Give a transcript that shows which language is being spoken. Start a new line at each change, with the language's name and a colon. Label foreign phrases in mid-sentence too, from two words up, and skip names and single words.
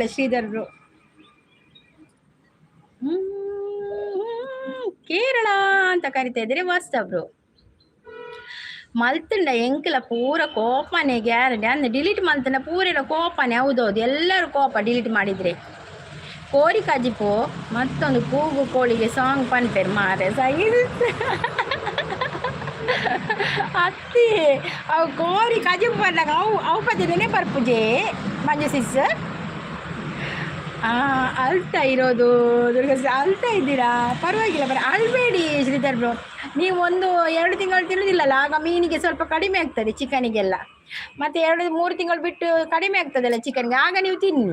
Kannada: ಶ್ರೀಧರ್ ಬ್ರೋ ಕೇರಳ ಅಂತ ಕರಿತಾ ಇದ್ದಾರೆ.
Tulu: ವಾಟ್ಸಪ್ ಬ್ರೋ ಮಲ್ತಂಡ ಎಂಕಲ ಪೂರ ಕೋಪನೆ ಗ್ಯಾರಂಟಿ ಅಂದ್ರೆ ಡಿಲೀಟ್ ಮಲ್ತಂಡ ಪೂರ ಕೋಪನೆ.
Kannada: ಹೌದೌದು, ಎಲ್ಲರೂ ಕೋಪ ಡಿಲೀಟ್ ಮಾಡಿದ್ರೆ.
Tulu: ಕೋರಿ ಕಜಿಪು ಮತ್ತೊಂದು ಕೂಗು ಕೋಳಿಗೆ ಸಾಂಗ್ ಪನ್ಪೇರು ಮಾರೆ ಅತ್ತಿ ಅವು ಕೋರಿ ಕಜಿಪು ಬಂದಾಗ ಅವು ಪದ್ಯನೇ ಬರ್ಪುಜೆ ಮಂಜು ಸಿಸ್.
Kannada: ಅಳ್ತಾ ಇರೋದು ದುರ್ಗ, ಅಳ್ತಾ ಇದ್ದೀರಾ? ಪರವಾಗಿಲ್ಲ ಅಳ್ಬೇಡಿ ಶ್ರೀಧರ್ ಬ್ರೋ. ನೀವು 1-2 ತಿಂಗಳು ತಿನ್ನೋದಿಲ್ಲಲ್ಲ, ಆಗ ಮೀನಿಗೆ ಸ್ವಲ್ಪ ಕಡಿಮೆ ಆಗ್ತದೆ, ಚಿಕನಿಗೆಲ್ಲ. ಮತ್ತು 2-3 ತಿಂಗಳು ಬಿಟ್ಟು ಕಡಿಮೆ ಆಗ್ತದಲ್ಲ ಚಿಕನ್ಗೆ, ಆಗ ನೀವು ತಿನ್ನಿ.